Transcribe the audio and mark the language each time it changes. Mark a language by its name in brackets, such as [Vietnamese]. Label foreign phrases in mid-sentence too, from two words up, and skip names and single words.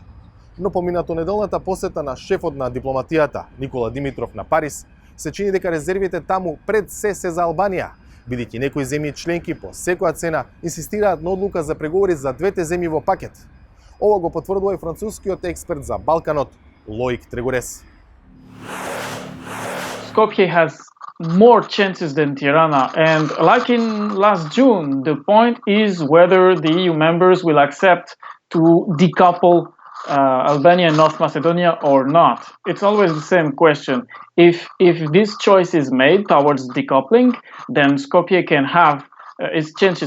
[Macedonian] Но поминато неделната посета на шефот на дипломатијата Никола Димитров на Париз, се чини дека резервите таму пред се за Албанија, бидејќи некои земји членки по секоја цена инсистираат на одлука за преговори за двете земји во пакет. Ова го потврдува и францускиот експерт за Балканот Лоик Трегорес. [English] Skopje has more chances than Tirana, and like in last June, the point is whether the EU members will accept to decouple Albania and North Macedonia or not. It's always the same question. If this choice is made towards decoupling, then Skopje can have its chances.